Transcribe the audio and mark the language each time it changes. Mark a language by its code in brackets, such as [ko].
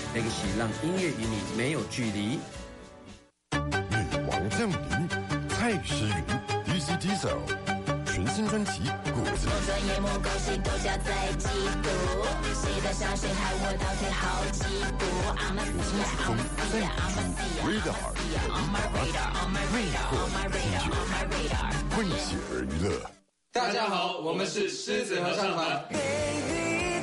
[zh] Legacy 让音乐与你没有距离。降临，蔡诗芸 ，DC Diesel， 全新专辑《骨子》。我转眼目光心都加在嫉妒，谁的香水害我倒退好几步 ？ [en] I'm a fighter, I'm a I'm a fighter, I'm a fighter, I'm a fighter, I'm a fighter, I'm a fighter。 [zh] 混血儿娱乐，大家好，我们是狮子合唱团。